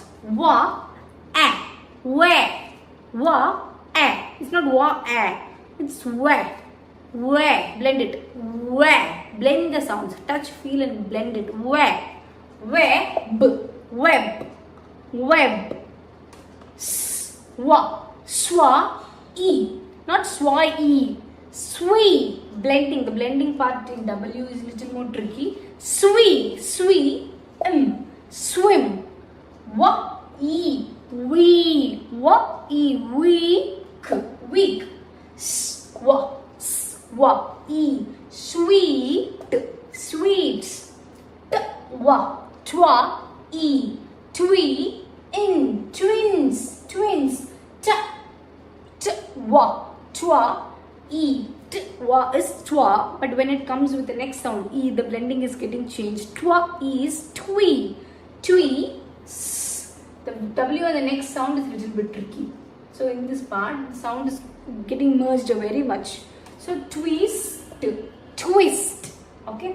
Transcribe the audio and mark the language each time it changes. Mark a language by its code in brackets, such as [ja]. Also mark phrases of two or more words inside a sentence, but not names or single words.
[en] Wa, a. Where. Wa, a. It's not wa, a. It's where. Where. Blend it. Where. Blend the sounds. Touch, feel and blend it. Where. Web. Web. Web. Swa. Schwa. E. Not swa, e. Swi. Blending. The blending part in W is a little more tricky. Swi. Swi. Swim. Wa. E. We. Wa. E. Week. Week. Swa. Wa, e, sweet, sweets, wa, twa, e, twee, in, twins, twins, wa, twa, e, wa is twa, but when it comes with the next sound, e, the blending is getting changed. Twa is twee, twee, the W and the next sound is a little bit tricky. So in this part, the sound is getting merged very much. So twist, twist. Okay.